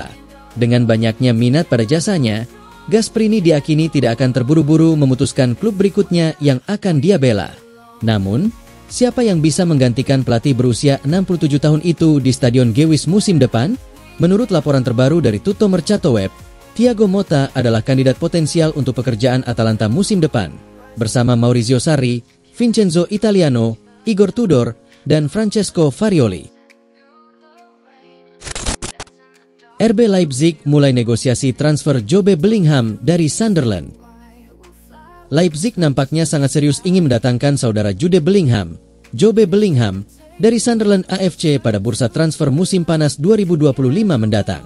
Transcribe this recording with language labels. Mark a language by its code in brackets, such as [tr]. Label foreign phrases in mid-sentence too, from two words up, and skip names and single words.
[id] Dengan banyaknya minat pada jasanya, Gasperini diakini tidak akan terburu-buru memutuskan klub berikutnya yang akan dia bela. Namun, siapa yang bisa menggantikan pelatih berusia 67 tahun itu di Stadion Gewiss musim depan? Menurut laporan terbaru dari Tutto Mercato Web, Thiago Motta adalah kandidat potensial untuk pekerjaan Atalanta musim depan, bersama Maurizio Sarri, Vincenzo Italiano, Igor Tudor, dan Francesco Farioli. RB Leipzig mulai negosiasi transfer Jobe Bellingham dari Sunderland. Leipzig nampaknya sangat serius ingin mendatangkan saudara Jude Bellingham, Jobe Bellingham, dari Sunderland AFC pada bursa transfer musim panas 2025 mendatang.